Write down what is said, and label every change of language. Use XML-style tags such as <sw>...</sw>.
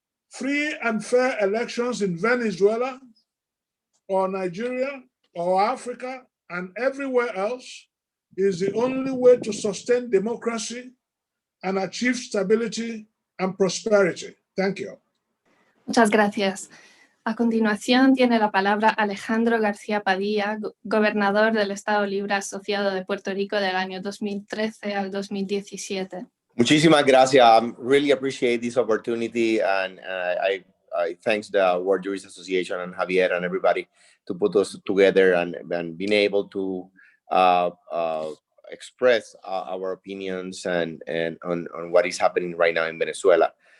<en>Free and fair elections in Venezuela or Nigeria or Africa and everywhere else is the only way to sustain democracy and achieve stability and prosperity. Thank you.</en> <es>Muchas gracias. A continuación tiene la palabra Alejandro García Padilla, gobernador del Estado Libre Asociado de Puerto Rico del año 2013 al 2017. Muchísimas gracias.</es> <en>I really appreciate this opportunity, and I thanks the World Jurist Association and Javier and everybody to put us together and being able to express our opinions and on what is happening right now in Venezuela.</en>